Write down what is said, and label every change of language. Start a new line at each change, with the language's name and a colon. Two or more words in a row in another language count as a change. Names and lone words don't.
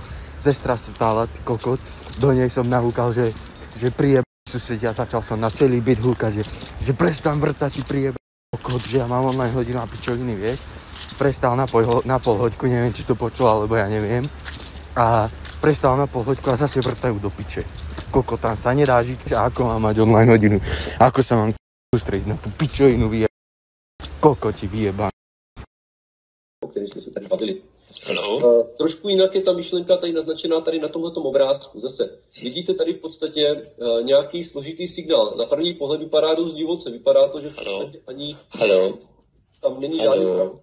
Slovak: Sestra stála, ty kokot, do nej som nahúkal, že prijebá susedia, začal som na celý byt húkať, že prestan vrtať, ty prijebá kokot, že ja mám online hodinu a pičoviny, vieš. Prestal na pol hoďku, neviem, či to počul, alebo ja neviem. A prestal na pol hoďku a zase vrtajú do piče. Koko, tam sa nedá žiť, ako mám mať online hodinu. Ako sa mám sústrediť na tú pičovinu vyjebá. Koko ti vyjebá.
Czech: O kterém jsme se tady bavili. Trošku jinak je ta myšlenka tady naznačená tady na tomhletom obrázku. Zase vidíte tady v podstatě nějaký složitý signál. Na první pohled vypadá dost divoce. Vypadá to, že v podstatě ani tam není žádný pravd.